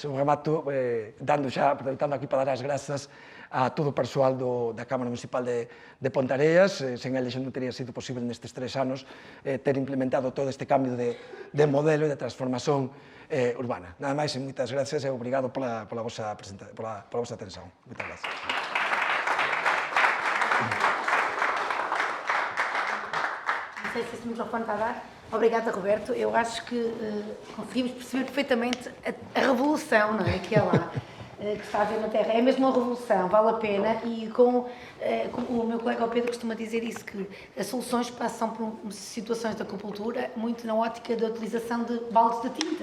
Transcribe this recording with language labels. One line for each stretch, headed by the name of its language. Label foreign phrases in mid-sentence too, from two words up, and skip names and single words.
Galician: Un remato, aproveitando aquí para dar as grazas a todo o persoal da Cámara Municipal de Ponteareas, sen eles non teria sido posible nestes 3 anos ter implementado todo este cambio de modelo e de transformación urbana. Nada máis, e moitas gracias e obrigado pola vosa atención. Moitas gracias.
Portuguese: Não sei se esse microfone está a dar. Obrigada, Roberto. Eu acho que conseguimos perceber perfeitamente a revolução, não é, que é lá. que está a ver na Terra. É mesmo uma revolução, vale a pena, e com o meu colega o Pedro costuma dizer isso, que as soluções passam por situações de acupuntura muito na ótica da utilização de baldes de tinta.